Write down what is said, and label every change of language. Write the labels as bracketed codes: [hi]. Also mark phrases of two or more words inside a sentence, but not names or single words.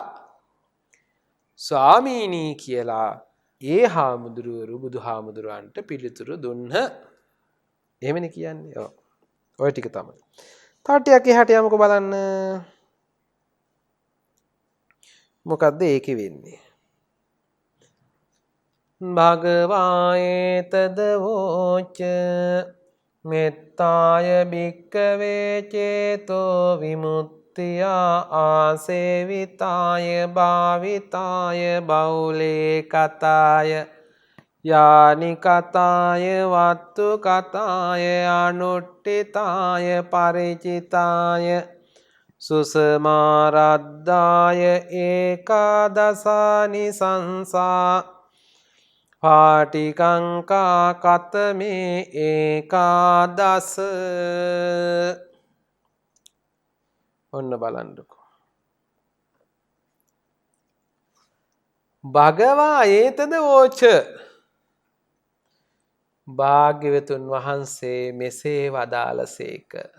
[si] ස්වාමීනි කියලා ඒ හාමුදුරුවරු බුදුහාමුදුරුවන්ට පිළිතුරු දුන්හ. එහෙමනේ කියන්නේ. ඔව්. ඔය ටික තමයි. තව ටිකක් එහාට යමුකෝ බලන්න. මොකද්ද ඒකේ වෙන්නේ? [pi] භගවායේතද වෝච මෙත්තාය භික්කවේ චේතෝ විමුක්තිය ආසේවිතාය භාවිතාය බෞලේ කතාය යානි කතාය වත්තු කතාය අනුට්ඨිතාය පරිචිතාය සුසමාරද්ධාය ඒකාදසානි සංසා පාටිකංකා කතමේ ඒකාදස. [si] ඔන්න බලන්නකෝ. [pi] භගවා ඒතද වෝච [si] භාග්‍යවතුන් වහන්සේ මෙසේ වදාළසේක.